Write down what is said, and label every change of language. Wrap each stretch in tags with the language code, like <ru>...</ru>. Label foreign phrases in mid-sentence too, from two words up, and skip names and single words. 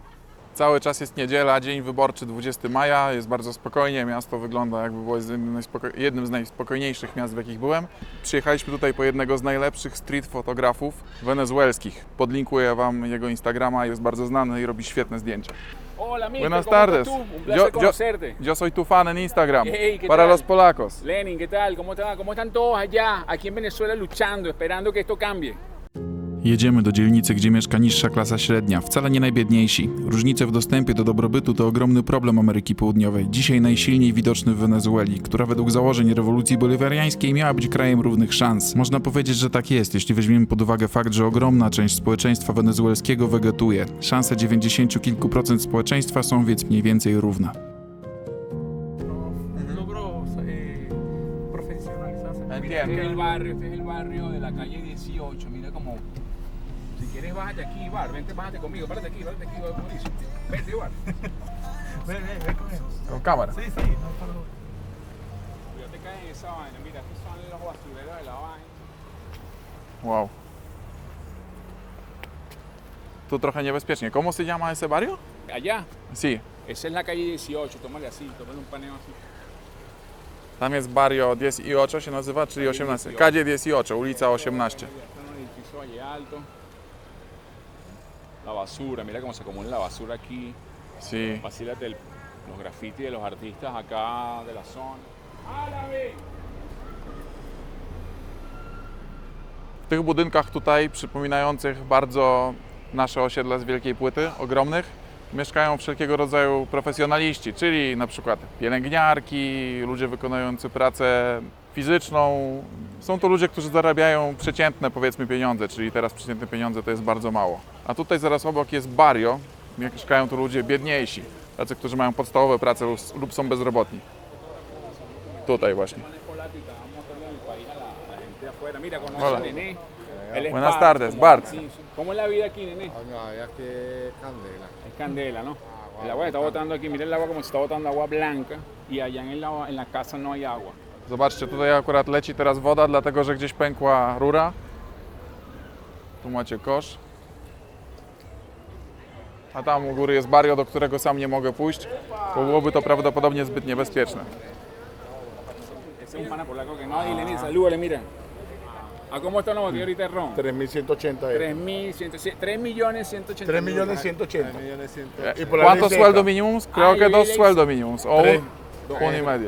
<pl>Cały czas jest niedziela, dzień wyborczy 20 maja, jest bardzo spokojnie, miasto wygląda jakby było jednym z najspokojniejszych miast, w jakich byłem. Przyjechaliśmy tutaj po jednego z najlepszych street fotografów wenezuelskich. Podlinkuję Wam jego Instagrama, jest bardzo znany i robi świetne zdjęcia.</pl> <es>Hola, mister, Buenas ¿cómo tardes. estás tú? Un placer conocerte. Yo soy tu fan en Instagram, Hey, ¿qué para tal? los polacos. Lenin, ¿qué tal? ¿Cómo te va? ¿Cómo están todos allá, aquí en Venezuela, luchando, esperando que esto cambie?</es> <pl>Jedziemy do dzielnicy, gdzie mieszka niższa klasa średnia, wcale nie najbiedniejsi. Różnice w dostępie do dobrobytu to ogromny problem Ameryki Południowej, dzisiaj najsilniej widoczny w Wenezueli, która według założeń rewolucji bolivariańskiej miała być krajem równych szans. Można powiedzieć, że tak jest, jeśli weźmiemy pod uwagę fakt, że ogromna część społeczeństwa wenezuelskiego wegetuje. Szanse 90 kilku procent społeczeństwa są więc mniej więcej równe.</pl> <es>Logró profesionalizarse. Mira, este es el barrio de la calle 18, mira como... Si quieres bájate aquí, Ibar, vente, bájate conmigo, párate aquí, Mauricio. Vente, Ibar. Ve con él. Con cámara. Sí, sí, no paro. Cuidado, te caes en esa vaina, mira, estos son los basureros de la vaina.</es> <pl>Wow. Tu trochę niebezpiecznie.</pl> <es>¿Cómo se llama ese barrio? Allá, Sí. esa es la calle 18, tómale así, tómale un paneo así.</es> <pl>Tam jest barrio 18 się nazywa, czyli 18. Calle 18, ulica 18.</pl> <es>Está en un edificio valle alto. La basura, mira cómo se acumula la basura aquí. Sí. Vacílate los grafitis de los artistas acá de la zona. ¡Árabe!</es> <pl>W tych budynkach tutaj, przypominających bardzo nasze osiedla z Wielkiej Płyty, ogromnych, mieszkają wszelkiego rodzaju profesjonaliści, czyli na przykład pielęgniarki, ludzie wykonujący pracę fizyczną. Są to ludzie, którzy zarabiają przeciętne, powiedzmy, pieniądze, czyli teraz przeciętne pieniądze to jest bardzo mało. A tutaj zaraz obok jest barrio, mieszkają tu ludzie biedniejsi, tacy, którzy mają podstawowe prace lub są bezrobotni. Tutaj właśnie.</pl> <es>Mira, conoce Hola. a Nené. Él es Buenas Bart, tardes, como- Bart. sí, sí. ¿Cómo es la vida aquí, Nené? No, ya que candela. Es candela, ¿no? El agua se está botando aquí, mira el agua como se está botando agua blanca y allá en la casa no hay agua.</es> <pl>Zobaczcie, tutaj akurat leci teraz woda, dlatego że gdzieś pękła rura. Tu macie kosz. A tam u góry jest barrio, do którego sam nie mogę pójść, bo byłoby to prawdopodobnie zbyt niebezpieczne.</pl> <es>Ese es un pana polaco que no, dile, mira, salúdale, mira. ¿A cómo está la botella ahorita de ron? 3.180 euros. 3.180.000. 3.180.000. Y por la ¿Cuánto ley sueldo seca, mínimo? Creo que yo dos leí- sueldos mínimos, o Tres. un y medio.</es>